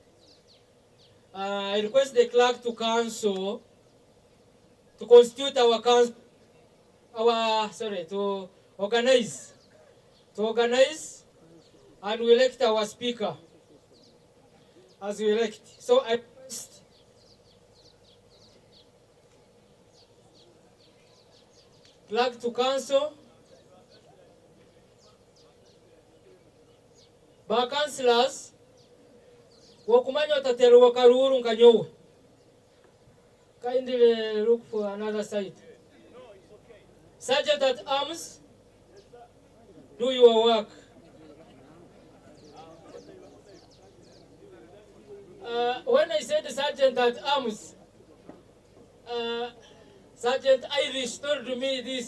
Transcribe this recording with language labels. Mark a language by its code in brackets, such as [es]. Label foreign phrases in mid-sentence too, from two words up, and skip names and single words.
[en] I request the clerk to council, to constitute our council, to organize, and we elect our speaker as we elect. So I request clerk to council, ba councillors, [nyn] wokumanya watatero wakaruru nkanyowe. [en] Kindly look for another side. Sergeant at arms, do your work. When I said Sergeant at arms, Sergeant Irish told me this.